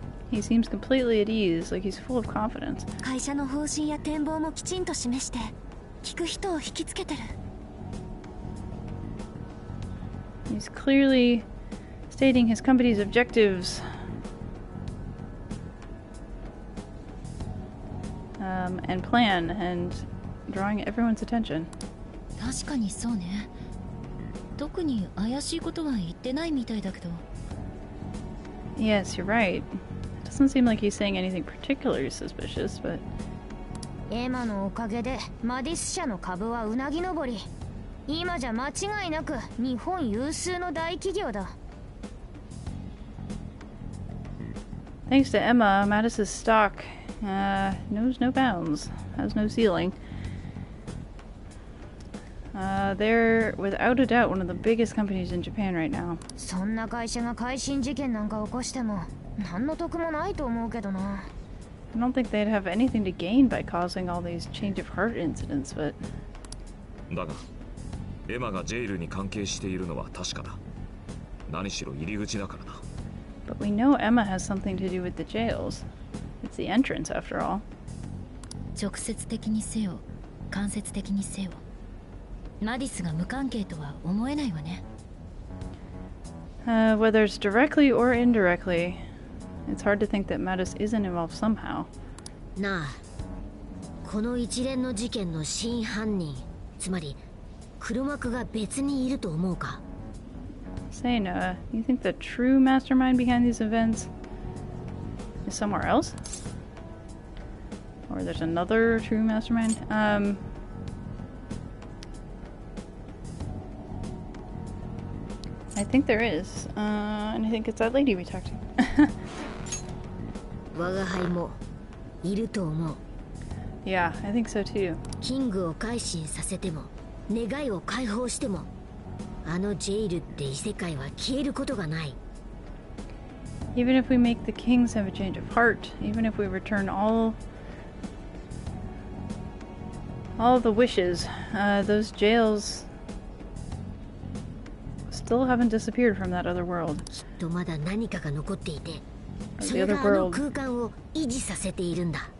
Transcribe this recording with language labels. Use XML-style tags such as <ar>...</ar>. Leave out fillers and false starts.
<en>He seems completely at ease, like he's full of confidence.</en> <ja>会社の方針や展望もきちんと示して聞く人を引きつけてる。</ja> <en>He's clearly stating his company's objectives. And plan, and drawing everyone's attention.</en> <ja>確かにそうね。特に怪しいことは言ってないみたいだけど。</ja> <en>Yes, you're right. It doesn't seem like he's saying anything particularly suspicious, but...</en> <ja>エマのおかげでマディス社の株はうなぎ登り。今じゃ間違いなく日本有数の大企業だ。</ja> <en>Thanks to Emma, Mattis's stock knows no bounds, has no ceiling. They're without a doubt one of the biggest companies in Japan right now.</en> <ja>そんな会社が改心事件なんか起こしても何の得もないと思うけどな。</ja> <en>I don't think they'd have anything to gain by causing all these change of heart incidents, but...</en> <ja>だがエマがジェイルに関係しているのは確かだ。何しろ入り口だからな。</ja> <en>But we know Emma has something to do with the jails. It's the entrance, after all.</en> <ja>直接的にせよ、間接的にせよ。マディスが無関係とは思えないわね。</ja> <en>Whether it's directly or indirectly, it's hard to think that Mattis isn't involved somehow.</en> <ja>なあ、この一連の事件の真犯人、つまり黒幕が別にいると思うか？</ja> <en>Say, Noah, you think the true mastermind behind these events is somewhere else? Or there's another true mastermind? I think there is. And I think it's that lady we talked to.</en> <ja>我が輩もいると思う。</ja> <en>Yeah, I think so too.</en> <ja>キングを改心させても、願いを解放しても、あのジェイルって異世界は消えることがない。</ja> <en>Even if we make the kings have a change of heart, even if we return all of the wishes, those jails still haven't disappeared from that other world.</en> <ja>きっとまだ何かが残っていて、</ja> <en>The</en> <ja>それ</ja> <en>other</en> <ja>があの</ja> <en>world</en> <ja>空間を維持させているんだ。</ja>